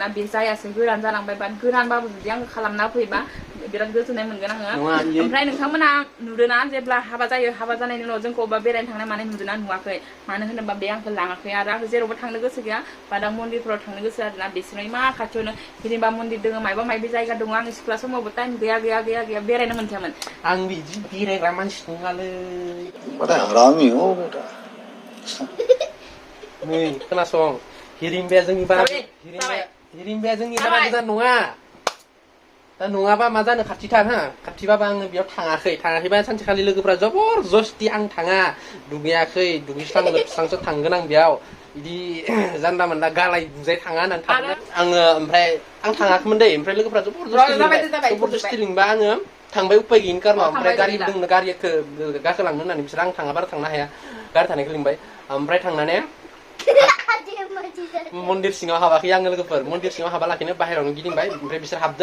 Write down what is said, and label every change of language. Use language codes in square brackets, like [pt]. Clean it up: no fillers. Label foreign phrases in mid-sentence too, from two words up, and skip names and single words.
[brx] बे जायासै गोरान जालांबाय बाट गोरानबाबो जुदि आं खालामना फैबा बिराद गोजोननाय मोनगोन आङो ओमफ्राय नोंथांमोना नुदोंना जेब्ला हाबा जायो हाबा जानायनि उनाव जोंखौ अबेबा बेरायनो थांनाय माने नुदोंना नुवाखै मानो होनोबा बे आंखौ लाङाखै आरो आंखौ जेरावबो थांनो गोसो गैया बाट आं मन्दिरफोराव थांनो गोसो आरोना बिसोरनो मा खाथियावनो जेनेबा मन्दिर दङ मायबा जायगा दङ आंनि सिख्ला समावबो टाइम गैया बेरायनो मोनखायामोन आं बिदि बेरायग्रा मानसि नङालै [hi] बड़ा हरामी हो बेटा [brx] नै खोनासं हिरिम्बाया जोंनि बारा गोजान नङा दा नङाबा मा जानो खाथिथार हा खाथिबाबा आङो बेयाव थाङाखैबा सानसेखालि लोगोफ्रा जबरजस्ति आं थाङा दुगैयाखै दुगैस्रां लोबस्रांसो थांगोन आं बेयाव बिदि जानला मोनला गालाय बुजाय थाङा होननानै थाङो आङो ओमफ्राय आं थाङाखैमोन दै ओमफ्राय लोगोफ्रा जबरजस्ति लिंबा आङो थांबाय उपाय गैयिनि कारनाव ओमफ्राय गारिबो दङ गारिखौ गाखोलांनो होननानै बिसोर आं थाङा बारा थांनो हाया गारि थानायखौ लिंबाय ओमफ्राय थांनानै मन्दिर सिङाव हाबाखै आङो लोगोफोर मन्दिर सिङाव हाबा लाखिनो बाहेरायावनो गिदिंबाय ओमफ्राय बिसोर हाबदो